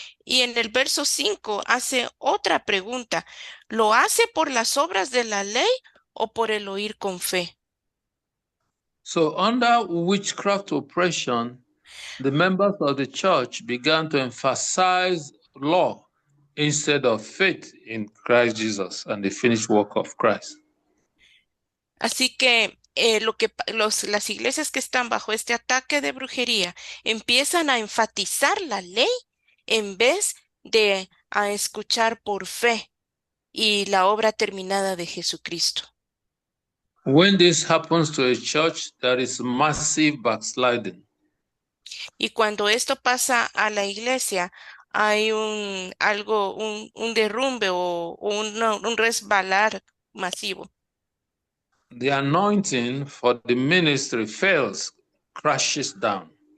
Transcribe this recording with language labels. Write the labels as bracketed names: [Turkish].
[Spanish] Y en el verso 5 hace otra pregunta. ¿Lo hace por las obras de la ley o por el oír con fe? [English] So, under witchcraft oppression, the members of the church began to emphasize law instead of faith in Christ Jesus and the finished work of Christ. [Spanish] Así que las iglesias que están bajo este ataque de brujería empiezan a enfatizar la ley en vez de a escuchar por fe y la obra terminada de Jesucristo. [English] When this happens to a church, there is massive backsliding. [Spanish] Y cuando esto pasa a la iglesia, hay un derrumbe o un resbalar masivo. [English] The anointing for the ministry fails, crashes down.